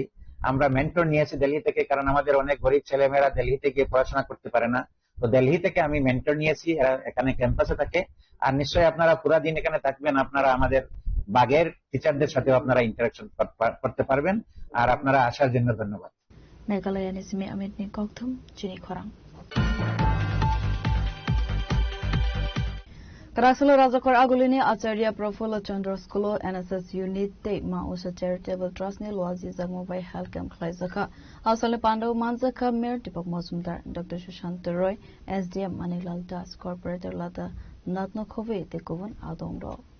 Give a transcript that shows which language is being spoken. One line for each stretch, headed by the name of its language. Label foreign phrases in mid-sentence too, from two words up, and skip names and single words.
Bangla: আমরা মেন্টর নিয়েছি দিল্লি থেকে, কারণ আমাদের অনেক গরিব ছেলেমেয়েরা দিল্লিতে গিয়ে পড়াশোনা করতে পারে না, তো দিল্লি থেকে আমি মেন্টর নিয়েছি, এখানে ক্যাম্পাসে থাকে। আর নিশ্চয়ই আপনারা পুরা দিন এখানে থাকবেন, আপনারা আমাদের বাগের টিচারদের সাথে আপনারা ইন্টারাকশন করতে পারবেন। আর আপনারা আসার জন্য ধন্যবাদ।
Kok Borok: মেঘালয়ানি সিমি আমিতনি ককথুম চিনি খরাং। Karasalo Rajakor Agulini Acharya Profula Chandra School NSS Unit Te Mausha Charitable Trust ni Lwazi
English: Mobile Health Camp
Kok Borok: Klaizaka Asale Pandav Manzaka Mayor Deepak Mazumdar Dr. Sushant Roy SDM Manilal Das Corporator Lata Natno Khove Te Kovan Adongdo